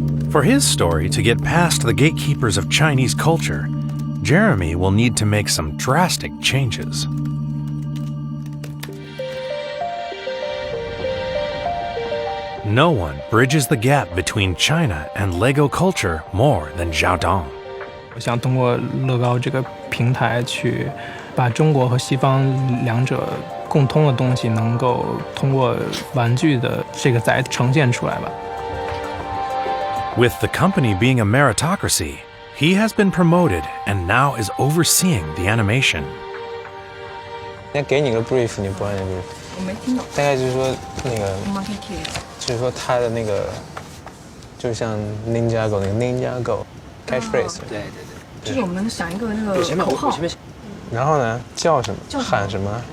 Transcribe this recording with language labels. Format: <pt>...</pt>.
<en>For his story to get past the gatekeepers of Chinese culture, Jeremy will need to make some drastic changes. No one bridges the gap between China and Lego culture more than Xiaodong.</en> <zh>我想通过乐高这个平台去把中国和西方两者共通的东西能够通过玩具的这个载呈现出来吧。</zh> <en>With the company being a meritocracy, he has been promoted and now is overseeing the animation.</en> <zh>那给你个 brief， 你不按那 brief。我没听懂。大概就是说那个，</zh> <en>Monkey King。</en> <zh>就是说他的那个，就像 Ninjago 那个 Ninjago catchphrase。对对对。就是我们想一个那个口号。然后呢，叫什么？喊什么？</zh>